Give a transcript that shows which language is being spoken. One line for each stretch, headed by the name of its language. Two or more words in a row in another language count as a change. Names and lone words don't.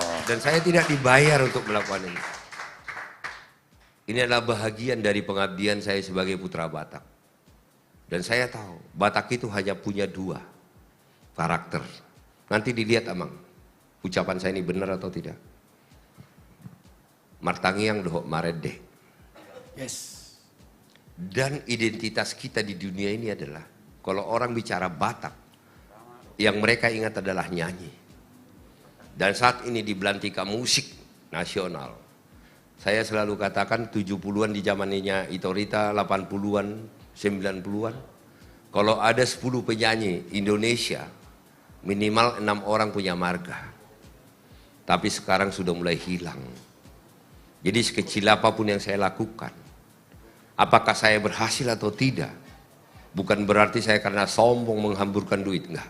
Indonesian: Dan saya tidak dibayar untuk melakukan ini. Ini adalah bahagian dari pengabdian saya sebagai putra Batak. Dan saya tahu Batak itu hanya punya 2 karakter. Nanti dilihat Amang, ucapan saya ini benar atau tidak.
Batak Toba: Martangiang dohok marede.
Indonesian: Yes. Dan identitas kita di dunia ini adalah, kalau orang bicara Batak, yang mereka ingat adalah nyanyi. Dan saat ini di belantika musik nasional, saya selalu katakan 70-an di zamannya Itorita, 80-an, 90-an. Kalau ada 10 penyanyi Indonesia, minimal 6 orang punya marga. Tapi sekarang sudah mulai hilang. Jadi sekecil apapun yang saya lakukan, apakah saya berhasil atau tidak, bukan berarti saya karena sombong menghamburkan duit, enggak.